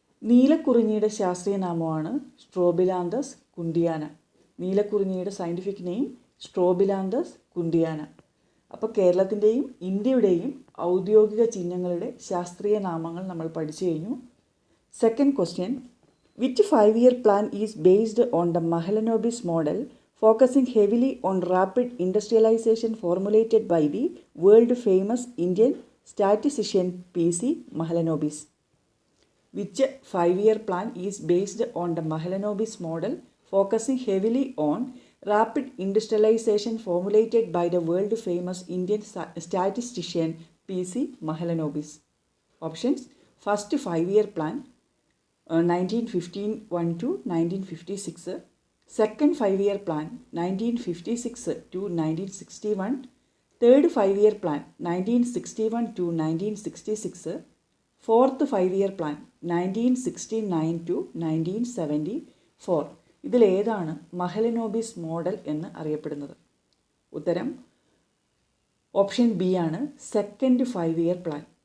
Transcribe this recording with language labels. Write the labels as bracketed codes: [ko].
[ml] നീലക്കുറിഞ്ഞിയുടെ ശാസ്ത്രീയ നാമമാണ് strobilanthes കുണ്ടിയാന. നീലക്കുറിഞ്ഞിയുടെ scientific name strobilanthes കുണ്ടിയാന. അപ്പോൾ കേരളത്തിൻ്റെയും ഇന്ത്യയുടെയും ഔദ്യോഗിക ചിഹ്നങ്ങളുടെ ശാസ്ത്രീയ നാമങ്ങൾ നമ്മൾ പഠിച്ചു കഴിഞ്ഞു. [en] Second question, which 5-year plan is based on the Mahalanobis model focusing heavily on rapid industrialization formulated by the world famous Indian statistician P.C. Mahalanobis? Which 5-year plan is based on the Mahalanobis model focusing heavily on rapid industrialization formulated by the world famous Indian statistician P.C. Mahalanobis? Options: first 5-year plan 1951 to 1956, second 5-year plan 1956 to 1961, third 5-year plan 1961 to 1966, fourth 5-year plan 1969 to 1974. [ml] ഇതിലേതാണ് Mahalanobis model എന്ന് അറിയപ്പെടുന്നത്? ഉത്തരം option B ആണ്, second 5-year plan.